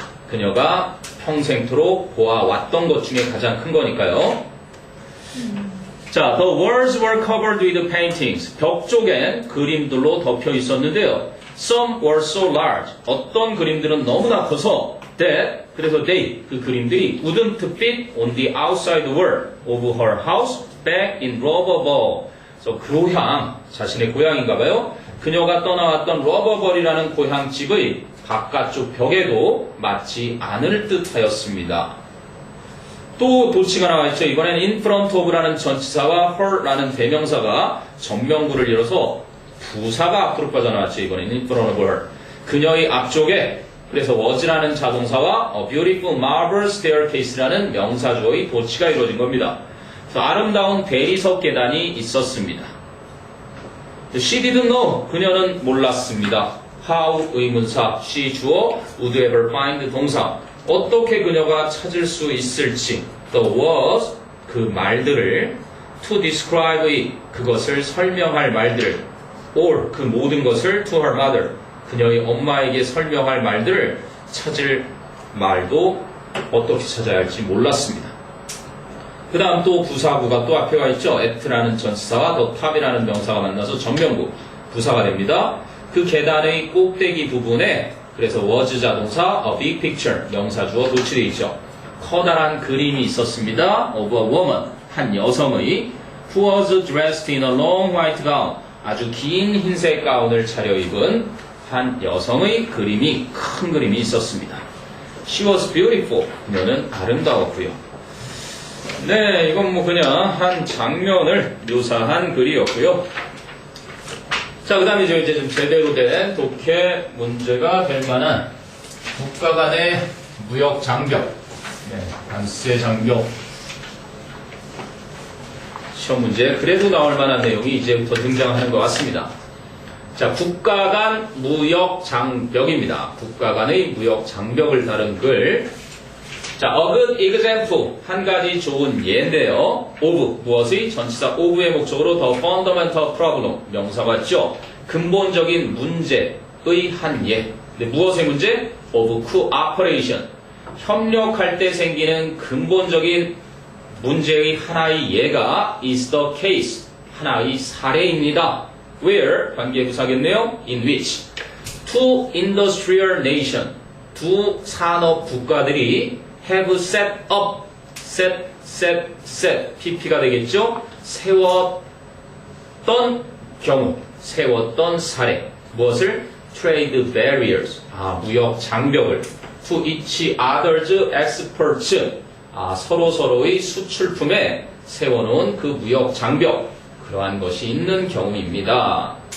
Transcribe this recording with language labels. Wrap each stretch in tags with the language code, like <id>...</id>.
<ko>그녀가 평생토록 보아왔던 것 중에 가장 큰 거니까요.</ko> <en>자, the walls were covered with paintings.</en> <ko>벽 쪽엔 그림들로 덮여 있었는데요.</ko> <en>Some were so large.</en> <ko>어떤 그림들은 너무나 커서</ko> <en>that 그래서 they</en> <ko>그 그림들이</ko> <en>wouldn't fit on the outside wall of her house back in 러버벌.</en> <ko>그래서 고향 자신의 고향인가봐요. 그녀가 떠나왔던 러버벌이라는 고향집의 바깥쪽 벽에도 맞지 않을 듯하였습니다. 또 도치가 나와 있죠. 이번엔 in front of라는 전치사와 her라는 대명사가 전명구를 이뤄서 부사가 앞으로 빠져나왔죠.</ko> <en>이번엔 in front of her.</en> <ko>그녀의 앞쪽에 그래서 was라는 자동사와 a beautiful marble staircase라는 명사주어의 도치가 이루어진 겁니다. 그래서 아름다운 대리석 계단이 있었습니다.</ko> <en>She didn't know.</en> <ko>그녀는 몰랐습니다.</ko> <en>How 의문사, she 주어, would ever find 동사.</en> <ko>어떻게 그녀가 찾을 수 있을지. The was 그 말들을 to describe 그것을 설명할 말들.</ko> <en>Or</en> <ko>그 모든 것을</ko> <en>to her mother.</en> <ko>그녀의 엄마에게 설명할 말들을 찾을 말도 어떻게 찾아야 할지 몰랐습니다. 그 다음 또 부사구가 또 앞에 가 있죠. at라는 전치사와 the top이라는 명사가 만나서 전명구, 부사가 됩니다. 그 계단의 꼭대기 부분에 그래서 was 자동사, a big picture, 명사주어 도치되어 있죠. 커다란 그림이 있었습니다. of a woman, 한 여성의</ko> <en>who was dressed in a long white gown,</en> <ko>아주 긴 흰색 가운을 차려입은 한 여성의 그림이, 큰 그림이 있었습니다.</ko> <en>She was beautiful,</en> <ko>그녀는 아름다웠고요. 네, 이건 뭐 그냥 한 장면을 묘사한 글이었고요. 자, 그 다음에 이제 좀 제대로 된 독해 문제가 될 만한 국가 간의 무역 장벽, 네, 관세 장벽 시험 문제 그래도 나올 만한 내용이 이제부터 등장하는 것 같습니다. 자, 국가 간 무역 장벽입니다. 국가 간의 무역 장벽을 다룬 글. 자, a good example, 한 가지 좋은 예인데요. of, 무엇의? 전치사 of의 목적으로 the fundamental problem, 명사가 있죠. 근본적인 문제의 한 예. 근데 무엇의 문제? of cooperation, 협력할 때 생기는 근본적인 문제의 하나의 예가</ko> <en>is the case,</en> <ko>하나의 사례입니다. where, 관계부사겠네요.</ko> <en>in which two industrial nation,</en> <ko>두 산업 국가들이</ko> <en>have set up, set, pp가 되겠죠?</en> <ko>세웠던 경우, 세웠던 사례. 무엇을? trade barriers, 무역 장벽을</ko> <en>to each other's exports,</en> <ko>서로서로의 수출품에 세워놓은 그 무역 장벽, 그러한 것이 있는 경우입니다.</ko>